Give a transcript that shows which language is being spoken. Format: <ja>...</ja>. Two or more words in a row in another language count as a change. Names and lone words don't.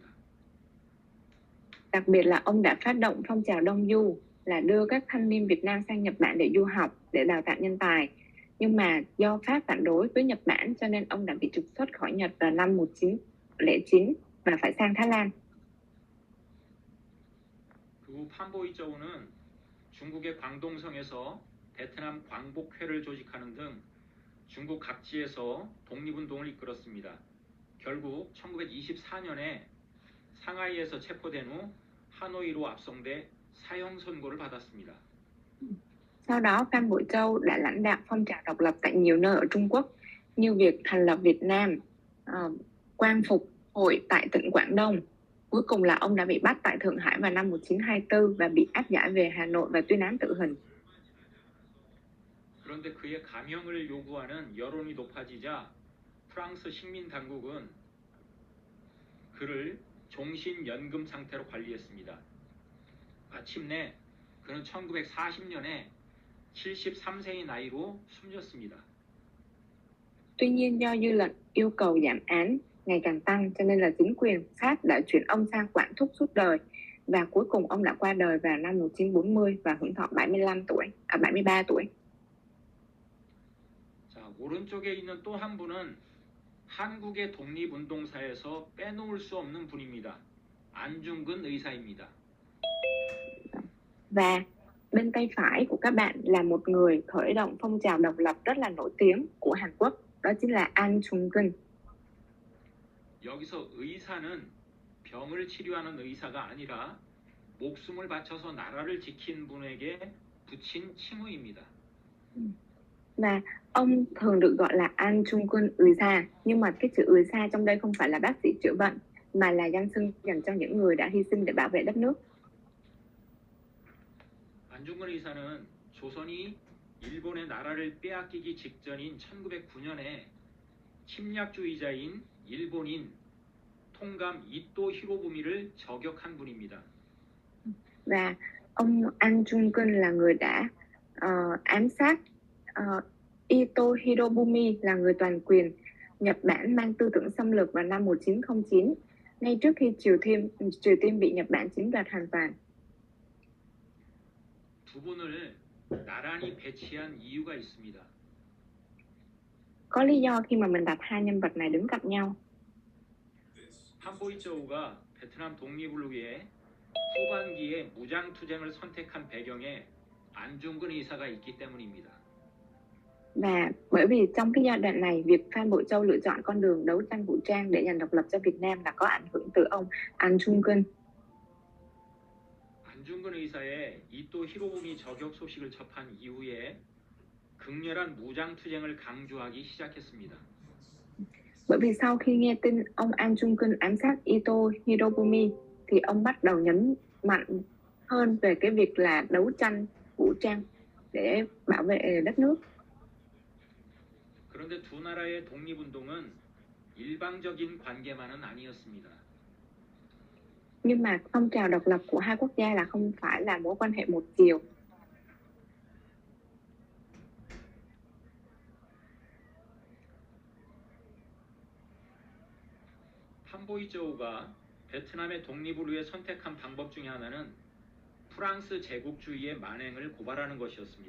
<vi>Đặc biệt là ông đã phát động phong trào Đông Du là đưa các thanh niên Việt Nam sang Nhật Bản để du học, để đào tạo nhân tài. Nhưng mà do Pháp phản đối với Nhật Bản cho nên ông đã bị trục xuất khỏi Nhật vào năm 1909 và phải sang Thái Lan.</vi> <ko>그 판보이저우는 중국의 광동성에서 베트남 광복회를 조직하는 등 중국 각지에서 독립운동을 이끌었습니다. 결국 1924년에 상하이에서 체포된 후 하노이로 압송돼 사형 선고를 받았습니다.</ko> <vi>Sau đó Phan Bội Châu đã lãnh đạo phong trào độc lập tại nhiều nơi ở Trung Quốc như việc thành lập Việt Nam, Quang Phục Hội tại tỉnh Quảng Đông. Cuối cùng là ông đã bị bắt tại Thượng Hải vào năm 1924 và bị áp giải về Hà Nội và tuyên án tử hình.</vi> <ko>그런데 그의 감형을 요구하는 여론이 높아지자 프랑스 식민 당국은 그를 종신연금 상태로 관리했습니다. 마침내 그는 1940년에 73세의 나이로 숨졌습니다.</ko> <vi>Tuy nhiên do dư luận yêu cầu giảm án ngày càng tăng cho nên là chính quyền Pháp đã chuyển ông sang quản thúc suốt đời và cuối cùng ông đã qua đời vào năm 1940 và hưởng thọ 73 tuổi.</vi> <ko>자, 오른쪽에 있는 또 한 분은 한국의 독립운동사에서 빼놓을 수 없는 분입니다. 안중근 의사입니다.</ko> <vi>Và bên tay phải của các bạn là một người khởi động phong trào độc lập rất là nổi tiếng của Hàn Quốc, đó chính là An Chung-gun.</vi> <ko>여기서 의사는 병을 치료하는 의사가 아니라 목숨을 바쳐서 나라를 지킨 분에게 붙인 칭호입니다.</ko> <vi>Và ông thường được gọi là An Chung-gun 의사, nhưng mà cái chữ 의사 trong đây không phải là bác sĩ chữa bệnh mà là danh xưng dành cho những người đã hy sinh để bảo vệ đất nước.</vi> <ko>안중근 의사는 조선이 일본의 나라를 빼앗기기 직전인 1909년에 침략주의자인 일본인 통감 이토 히로부미를 저격한 분입니다.</ko> <vi>Và ông An Chung-gun là người đã ám sát Ito Hirobumi là người toàn quyền Nhật Bản mang tư tưởng xâm lược vào năm 1909, ngay trước khi Triều Tiên bị Nhật Bản chiếm đoạt hoàn toàn.</vi> <ko>두 분을 나란히 배치한 이유가 있습니다.</ko> <vi>Có lý do khi mà mình đặt hai nhân vật này đứng cạnh nhau.</vi> <ko>판보이저우가 베트남 독립을 위해 후반기에 무장 투쟁을 선택한 배경에 안중근 의사가 있기 때문입니다.</ko> <vi>Và bởi vì trong cái giai đoạn này, việc Phan Bội Châu lựa chọn con đường đấu tranh vũ trang để giành độc lập cho Việt Nam là có ảnh hưởng từ ông An Chung-gun.</vi> <ko>안중근 의사의 이토 히로부미 저격 소식을 접한 이후에 극렬한 무장 투쟁을 강조하기 시작했습니다.</ko> <vi>Bởi vì sau khi nghe tin ông An Chung-gun ám sát Ito Hirobumi thì ông bắt đầu nhấn mạnh hơn về cái việc là đấu tranh vũ trang để bảo vệ đất nước.</vi> <ko>그런데 두 나라의 독립운동은 일방적인 관계만은 아니었습니다.</ko> <vi>Nhưng mà phong trào độc lập của hai quốc gia là không phải là mối quan hệ một chiều.</vi> <ko>판보이저우가 베트남의 독립을 위해 선택한 방법 중에 하나는 프랑스 제국주의의 만행을 고발하는 것이었습니다.</ko>